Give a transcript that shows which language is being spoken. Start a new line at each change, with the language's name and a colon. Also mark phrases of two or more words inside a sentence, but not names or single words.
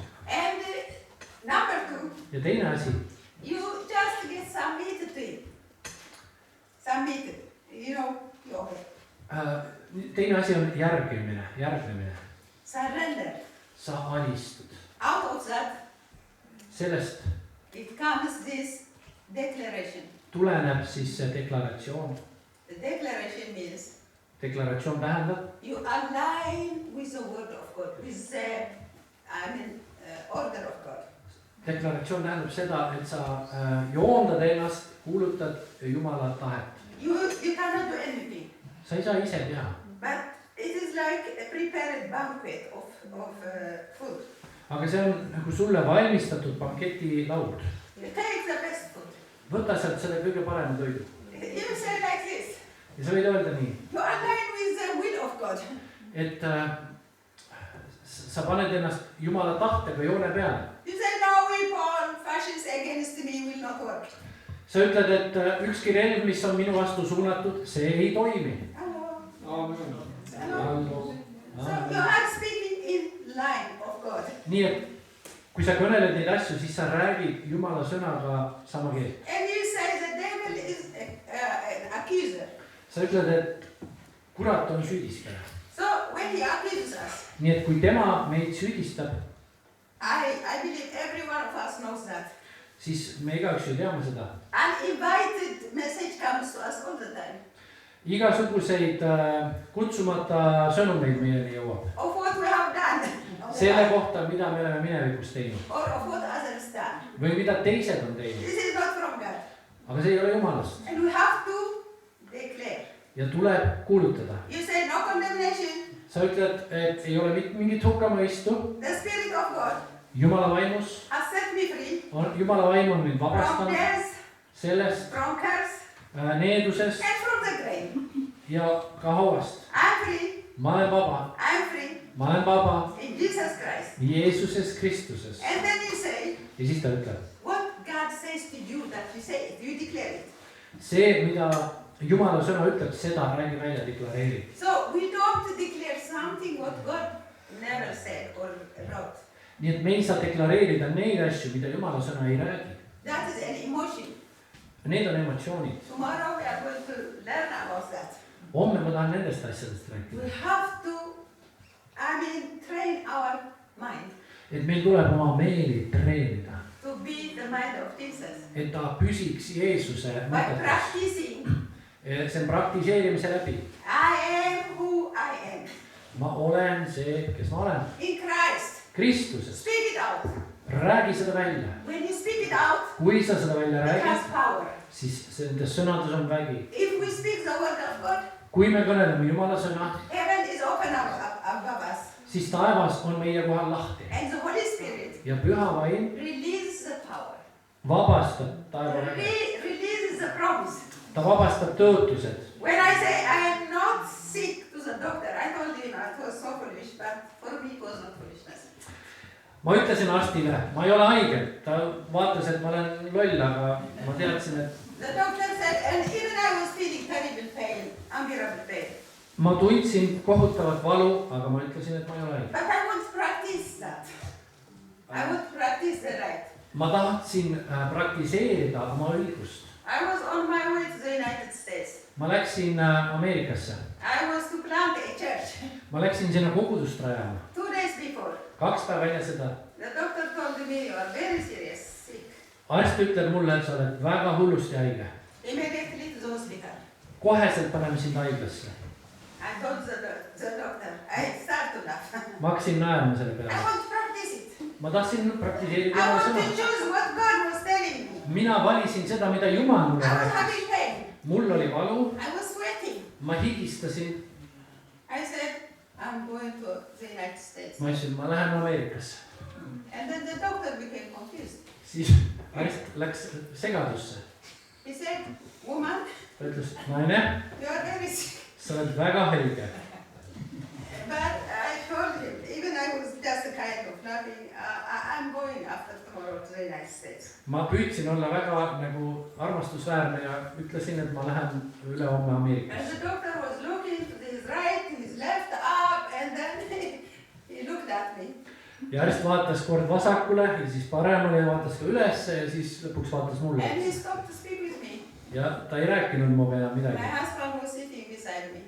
English: And number 2,
Estonian: Ja teine asi,
English: you just get submitted to him. Submitted. You know,
Estonian: teine asi on järgnemine.
English: surrender.
Estonian: Sa alistud.
English: Out of that,
Estonian: Sellest
English: it comes this declaration.
Estonian: tuleneb siis see deklaratsioon.
English: The declaration means
Estonian: Deklaratsioon tähendab,
English: you align with the word of God, with the, order of God.
Estonian: Deklaratsioon tähendab seda, et sa joondad ennast, kuulutad Jumala tahet.
English: You cannot do anything,
Estonian: Sa ei saa ise teha.
English: but it is like a prepared banquet of food.
Estonian: Aga see on nagu sulle valmistatud banketilaud.
English: You take the best food.
Estonian: Võta sealt selle kõige parema toidu.
English: You say like this.
Estonian: Ja sa võid öelda nii,
English: You align with the will of God.
Estonian: et sa paned ennast Jumala tahtega joone peale.
English: You say no weapon fashioned against me will not work.
Estonian: Sa ütled, et ükski relv, mis on minu vastu suunatud, see ei toimi.
English: Hello. Hello. So you are speaking in line of God.
Estonian: Nii et kui sa kõneled neid asju, siis sa räägid Jumala sõnaga sama keelt.
English: And you say the devil is an accuser.
Estonian: Sa ütled, et kurat on süüdistaja.
English: So when he accuses us,
Estonian: Nii et kui tema meid süüdistab,
English: I believe every one of us knows that.
Estonian: siis me igaüks ju teame seda.
English: Uninvited message comes to us all the time.
Estonian: Igasuguseid kutsumata sõnumeid meieni jõuab.
English: Of what we have done.
Estonian: Selle kohta, mida me oleme minevikus teinud.
English: Or of what others done.
Estonian: Või mida teised on teinud.
English: This is not from God.
Estonian: Aga see ei ole Jumalast.
English: And we have to declare.
Estonian: Ja tuleb kuulutada.
English: You say no condemnation.
Estonian: Sa ütled, et ei ole mingit hukkamõistu.
English: The Spirit of God
Estonian: Jumala vaimus.
English: has set me free
Estonian: Jumala vaim on mind
English: from
Estonian: vabastanud
English: death,
Estonian: sellest
English: from curse,
Estonian: needusest
English: and from the grave.
Estonian: ja ka hauast.
English: I'm free.
Estonian: Ma olen vaba.
English: I'm free
Estonian: Ma olen vaba
English: in Jesus Christ.
Estonian: Jeesuses Kristuses.
English: And then you say,
Estonian: Ja siis ta ütleb,
English: what God says to you that you say it, you declare it.
Estonian: see, mida Jumala sõna ütleb, seda räägi välja, deklareeri.
English: So we don't declare something what God never said or wrote.
Estonian: Nii et me ei saa deklareerida neid asju, mida Jumala sõna ei räägi.
English: That is an emotion.
Estonian: Need on emotsioonid.
English: Tomorrow we are going to learn about that.
Estonian: Homme ma tahan nendest asjadest
English: We
Estonian: rääkida.
English: have to, train our mind
Estonian: Et meil tuleb oma meeli treenida.
English: to be the mind of Jesus.
Estonian: Et ta püsiks Jeesuse
English: By
Estonian: mõtetes.
English: practicing,
Estonian: See on praktiseerimise läbi.
English: I am who I am.
Estonian: Ma olen see, kes ma olen.
English: In Christ.
Estonian: Kristuses.
English: Speak it out.
Estonian: Räägi seda välja.
English: When you speak it out,
Estonian: Kui sa seda välja
English: it
Estonian: räägid,
English: has power.
Estonian: siis nendes sõnades on vägi.
English: If we speak the word of God,
Estonian: Kui me kõneleme Jumala sõna,
English: heaven is open above us.
Estonian: siis taevas on meie kohal lahti.
English: And the Holy Spirit
Estonian: Ja püha vaim
English: releases the power.
Estonian: vabastab taeva väge.
English: Releases the promise.
Estonian: Ta vabastab tõotused.
English: When I say I am not sick to the doctor, I told him it was so foolish, but for me it was not foolishness.
Estonian: Ma ütlesin arstile, ma ei ole haige. Ta vaatas, et ma olen loll, aga ma teadsin, et
English: The doctor said, and even I was feeling terrible pain, unbearable pain.
Estonian: ma tundsin kohutavat valu, aga ma ütlesin, et ma ei ole haige.
English: But I would practice that. I would practice the right.
Estonian: Ma tahtsin praktiseerida oma õigust.
English: I was on my way to the United States.
Estonian: ma läksin Ameerikasse.
English: I was to plant a church.
Estonian: ma läksin sinna kogudust rajama.
English: 2 days before,
Estonian: 2 päeva enne seda.
English: the doctor told me you are very serious, sick.
Estonian: arst ütleb mulle, et sa oled väga hullusti haige.
English: Immediately to the hospital.
Estonian: Koheselt paneme sind haiglasse.
English: I told the doctor, I start to laugh.
Estonian: ma hakkasin naerma selle
English: I
Estonian: peale.
English: want to practice it.
Estonian: ma tahtsin praktiseerida
English: I
Estonian: oma
English: want to
Estonian: sõna.
English: choose what God was telling me.
Estonian: mina valisin seda, mida Jumal mulle
English: I was
Estonian: rääkis.
English: having pain.
Estonian: mul oli valu,
English: I was sweating.
Estonian: ma higistasin.
English: I said, I'm going to the United States.
Estonian: ma ütlesin, ma lähen Ameerikasse.
English: And then the doctor became confused.
Estonian: siis arst läks segadusse.
English: He said, woman,
Estonian: ta ütles, naine,
English: you are very sick.
Estonian: sa oled väga haige.
English: But I told him, even I was just a kind of laughing, I'm going after tomorrow to the United States.
Estonian: ma püüdsin olla väga nagu armastusväärne ja ütlesin, et ma lähen ülehomme
English: And
Estonian: Ameerikasse.
English: the doctor was looking to his right, his left, up, and then he looked at me.
Estonian: ja arst vaatas kord vasakule ja siis paremale ja vaatas ka ülesse ja siis lõpuks vaatas mulle.
English: And he stopped to speak with me.
Estonian: ja ta ei rääkinud minuga enam
English: My
Estonian: midagi.
English: husband was sitting beside me.